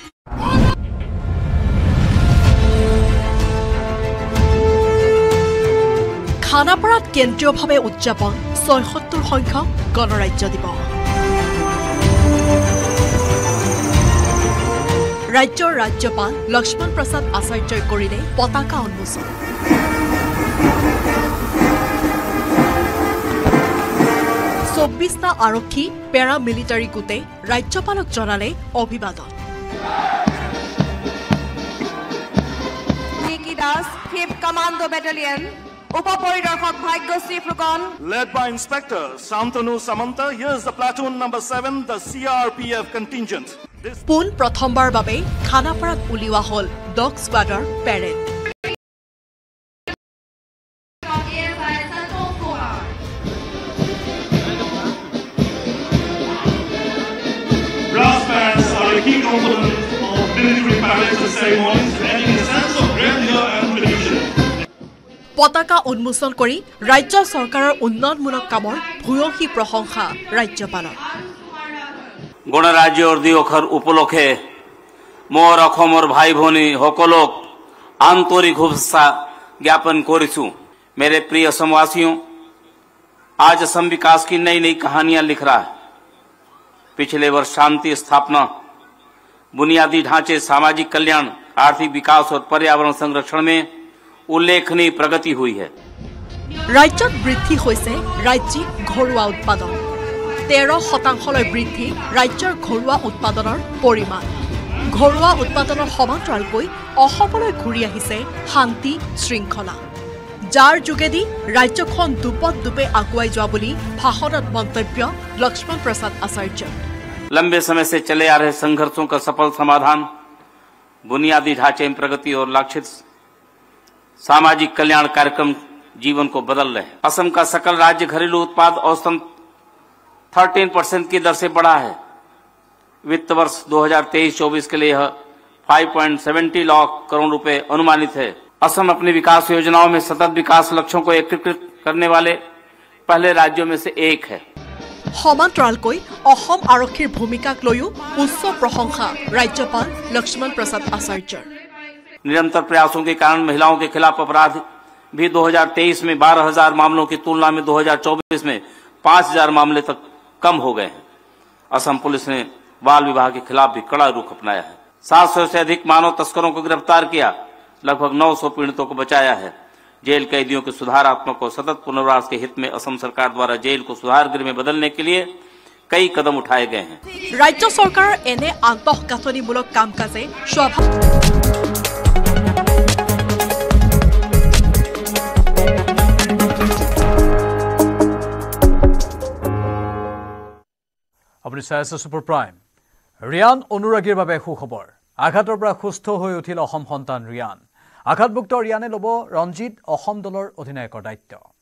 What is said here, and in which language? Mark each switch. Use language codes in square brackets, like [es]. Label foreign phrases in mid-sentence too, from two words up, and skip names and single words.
[as] খানাপাৰাত কেন্দ্ৰীয়ভাৱে উদযাপন ৭৬ সংখ্যক গণৰাজ্য দিৱস ৰাজ্যৰ ৰাজ্যপাল লক্ষ্মণ প্ৰসাদ আচাৰ্যই কৰিলে পতাকা উন্মোচন চৌব্বিছটা আৰক্ষী পেৰা মিলিটাৰী গোটে ৰাজ্যপালক জনালে অভিবাদন [en] Nikki Das, 5th Commando Battalion, Upaporidorshok Bhagyasri Fugon. Led by Inspector Santanu Samanta, here's the platoon number 7, the CRPF contingent. [as] পোন প্ৰথমবাৰ বাবে খানাপাৰাত উলিওৱা হ'ল [en] dog squad parade Brass bands are a key component of military parades and ceremonies, adding a sense of grandeur and tradition. [as] পতাকা উন্মোচন কৰি ৰাজ্য চৰকাৰৰ উন্নয়নমূলক কামৰ ভূয়সী প্ৰশংসা ৰাজ্যপালৰ গণৰাজ্যৰ দিৱসৰ উপলক্ষে মোৰ অসমৰ ভাই ভনী সকলক আন্তৰিক শুভেচ্ছা জ্ঞাপন কৰিছো [hi] मेरे प्रिय असमवासियों आज असम विकास की नई नई कहानियां लिख रहा है पिछले वर्ष शांति स्थापना बुनियादी ढांचे सामाजिक कल्याण आर्थिक विकास और पर्यावरण संरक्षण में उल्लेखनीय प्रगति हुई है [as] ৰাজ্যত বৃদ্ধি হৈছে ৰাজ্যিক ঘৰুৱা উৎপাদন 13% বৃদ্ধি ৰাজ্যৰ ঘৰুৱা উৎপাদনৰ পৰিমাণ ঘৰুৱা উৎপাদনৰ সমান্তৰালকৈ অসমলৈ ঘূৰি আহিছে শান্তি শৃংখলা যাৰ যোগেদি ৰাজ্যখন দুপদ দুপে আগুৱাই যোৱা বুলি ভাষণত মন্তব্য লক্ষ্মণ প্ৰসাদ আচাৰ্য [hi] लंबे समय से चले आ रहे संघर्षों का सफल समाधान बुनियादी ढांचे में प्रगति और लक्षित सामाजिक कल्याण कार्यक्रम जीवन को बदल रहे हैं असम का सकल राज्य घरेलू उत्पाद औसतन 13% की दर से बढ़ा है वित्त वर्ष 2023-24 के लिए यह 5.70 लाख करोड़ रुपए अनुमानित है असम अपनी विकास योजनाओं में सतत विकास लक्ष्यों को एकीकृत करने वाले पहले राज्यों में से एक है [as] সমান্তৰালকৈ অসম আৰক্ষীৰ ভূমিকাক লৈও উচ্চ প্ৰশংসা ৰাজ্যপাল লক্ষ্মণ প্ৰসাদ আচাৰ্যৰ [hi] निरंतर प्रयासों के कारण महिलाओं के खिलाफ अपराध भी 2023 में 12,000 मामलों की तुलना में 2024 में 5,000 मामले तक कम हो गए हैं। असम पुलिस ने बाल विवाह के खिलाफ भी कड़ा रुख अपनाया है। 700 से अधिक मानव तस्करों को गिरफ्तार किया, लगभग 900 पीड़ितों को बचाया है। जेल कैदियों के सुधारात्मक और सतत पुनर्वास के हित में असम सरकार द्वारा जेल को सुधार गृह में बदलने के लिए कई कदम उठाए गए हैं। राज्य सरकार एने आंतःगांथनिमूलक काम काजे [as] আপুনি চাই আছে ছুপাৰ প্ৰাইম। ৰিয়ান অনুৰাগীৰ বাবে সুখবৰ। আঘাতৰ পৰা সুস্থ হৈ উঠিল অসম সন্তান ৰিয়ান। আঘাতমুক্ত ৰিয়ানে ল'ব ৰঞ্জিত অসম দলৰ অধিনায়কৰ দায়িত্ব।